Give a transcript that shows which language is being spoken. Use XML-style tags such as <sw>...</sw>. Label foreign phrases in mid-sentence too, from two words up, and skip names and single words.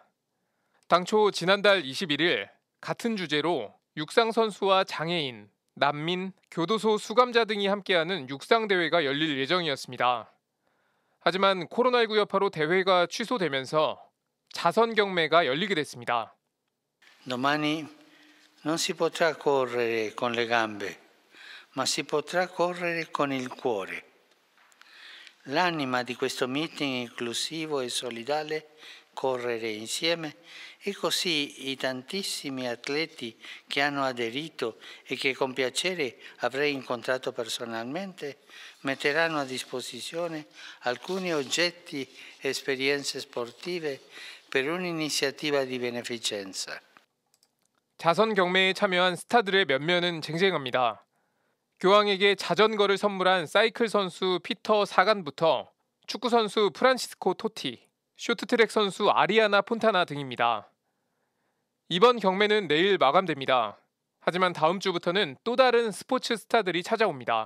<ko>당초 지난달 21일 같은 주제로 육상선수와 장애인, 난민, 교도소 수감자 등이 함께하는 육상대회가 열릴 예정이었습니다. 하지만 코로나19 여파로 대회가 취소되면서 자선 경매가 열리게 됐습니다.</ko> <it>Domani non si potrà correre con le gambe, ma si potrà correre con il cuore. L'anima di questo meeting inclusivo e solidale, correre insieme, e così i tantissimi atleti che hanno aderito e che con piacere avrei incontrato personalmente metteranno a disposizione alcuni oggetti e esperienze sportive per un'iniziativa di beneficenza.</it> <ko>자선 경매에 참여한 스타들의 면면은 쟁쟁합니다. 교황에게 자전거를 선물한 사이클 선수 피터 사간부터 축구 선수 프란치스코 토티, 쇼트트랙 선수 아리아나 폰타나 등입니다. 이번 경매는 내일 마감됩니다. 하지만 다음 주부터는 또 다른 스포츠 스타들이 찾아옵니다.</ko>